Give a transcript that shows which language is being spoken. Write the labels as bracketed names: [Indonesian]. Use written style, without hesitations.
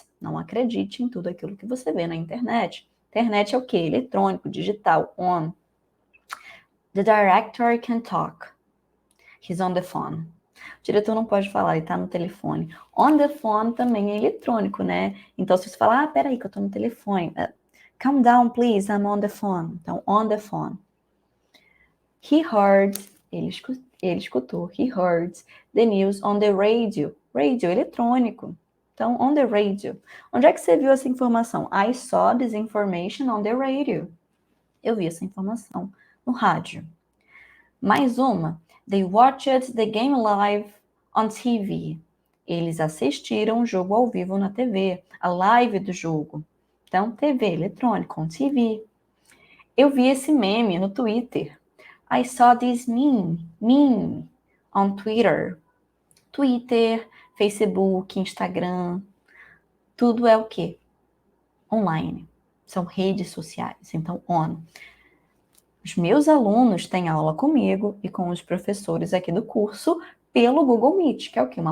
[Portuguese] Não acredite em tudo aquilo que você vê na internet. Internet é o quê? Eletrônico, digital, [English] on. The director can talk. He's on the phone. [Portuguese] O diretor não pode falar, ele tá no telefone. [English] On the phone [Portuguese] também é eletrônico, né? Então, se você falar, peraí que eu tô no telefone. [English] Calm down, please, I'm on the phone. Então, on the phone. He heard, [Portuguese] ele escutou, [English] he heard the news on the radio. [Portuguese] Radio, eletrônico. Então, on the radio. Onde é que você viu essa informação? [English] I saw this information on the radio. [Portuguese] Eu vi essa informação no rádio. Mais uma. [English] They watched the game live on TV. [Portuguese] Eles assistiram o jogo ao vivo na TV. A live do jogo. Então, TV, eletrônico, on TV. Eu vi esse meme no Twitter. [English] I saw this meme on Twitter. [Portuguese] Twitter, Facebook, Instagram, tudo é o quê? Online. São redes sociais. Então, on. Os meus alunos têm aula comigo e com os professores aqui do curso pelo Google Meet, que é o quê?